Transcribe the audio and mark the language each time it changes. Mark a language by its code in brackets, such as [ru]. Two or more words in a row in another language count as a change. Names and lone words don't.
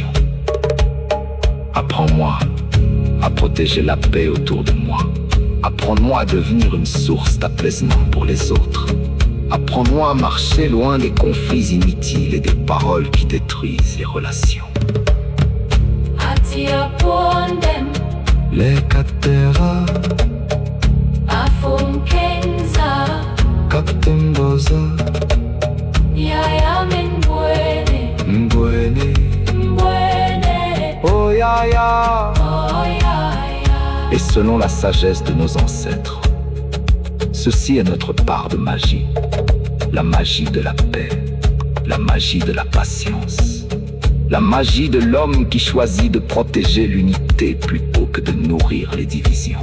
[fr] Apprends-moi à protéger la paix autour de moi. Apprends-moi à devenir une source d'apaisement pour les autres. Apprends-moi à marcher loin des conflits inutiles et des paroles qui détruisent les relations. Atia Puandem, Les Katera, Afunkenza, Kaptemboza, Yaya Mbwene, Mbwene, Mbwene, Oh Yaya. oh Yaya. Et selon la sagesse de nos ancêtres, ceci est notre part de magie. La magie de la paix, la magie de la patience, la magie de l'homme qui choisit de protéger l'unité plutôt que de nourrir les divisions.